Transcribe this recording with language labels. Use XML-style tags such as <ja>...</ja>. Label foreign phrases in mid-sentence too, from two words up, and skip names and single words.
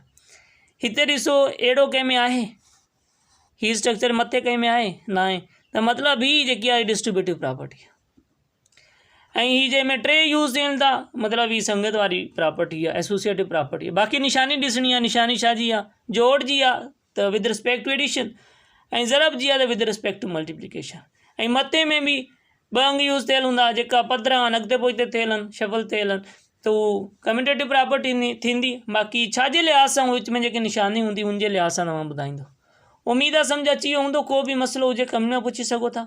<sd>हिते ॾिसो अहिड़ो कंहिं में आहे, ही स्ट्रक्चर मथे कंहिं में आहे न आहे, त मतिलबु ही जेकी आहे</sd> <en>distributive property</en> <sd>आहे। ऐं ही जंहिंमें 3 यूज़ थियनि था, मतिलबु ही संगत वारी प्रॉपर्टी आहे,</sd> <en>associative property</en> <sd>आहे। बाक़ी निशानी ॾिसणी आहे, निशानी छा जी आहे, जोड़ जी आहे त</sd> <en>with respect to addition,</en> <sd>ऐं ज़रब जी आहे त</sd> <en>with respect to multiplication.</en> <sd>ऐं मथे में बि 2 अंग यूज़ थियल हूंदा, जेका पधरा आहिनि अॻिते पोइते थियल आहिनि, शफल थियल आहिनि, त उहो</sd> <en>commutative property</en> <sd>थींदी। बाक़ी छा जे लिहाज़ सां विच में जेके निशानी हूंदी उन जे लिहाज़ सां तव्हां ॿुधाईंदो। उम्मीद आहे सम्झ अची वियो हूंदो। को बि मसइलो हुजे कमेंट में पुछी सघो था।</sd>